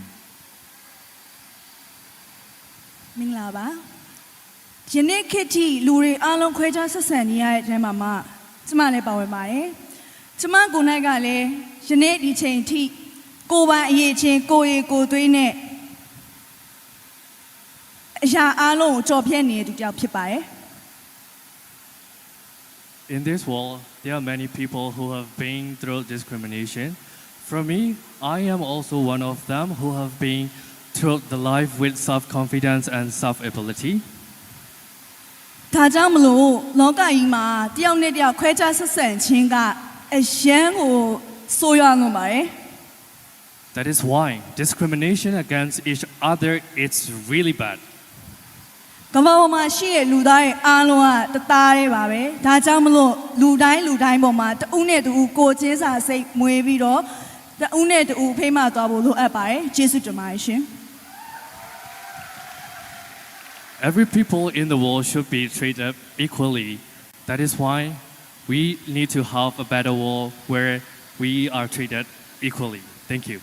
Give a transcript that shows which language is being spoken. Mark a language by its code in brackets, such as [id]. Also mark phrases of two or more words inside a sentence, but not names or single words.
[my] မင်္ဂလာပါယနေ့ခေတ်ထိလူတွေအားလုံးခွဲခြားဆက်ဆံနေရတဲ့အချိန်မှာကျမလည်းပါဝင်ပါတယ်ကျမကိုယ်၌ကလည်းယနေ့ဒီချိန်ထိကိုယ်ပိုင်အရေးချင်းကိုယ်ရည်ကိုယ်သွေးနဲ့အရာအားလုံးကိုကြော်ဖြတ်နေတဲ့သူတစ်ယောက်ဖြစ်ပါတယ် [en] In this world, there are many people who have been through discrimination. For me, I am also one of them who have been through the life with self-confidence and self-ability. [my] ဒါကြောင့်မလို့လောကကြီးမှာတယောက်နဲ့တယောက်ခွဲခြားဆက်ဆံခြင်းကအရန်ကိုဆိုးရွားလွန်ပါတယ် [en] That is why discrimination against each other is really bad. [my] ကမ္ဘာပေါ်မှာရှိတဲ့လူသားရဲ့အားလုံးကတသားတည်းပါပဲဒါကြောင့်မလို့လူတိုင်းပေါ်မှာတဦးနဲ့တဦးကိုချင်းစာစိတ်မွေးပြီးတော့တဦးနဲ့တဦးဖိမသွားဖို့လိုအပ်ပါတယ်ကျေးဇူးတင်ပါတယ်ရှင် [en] Every people in the world should be treated equally. That is why we need to have a better world where we are treated equally. Thank you.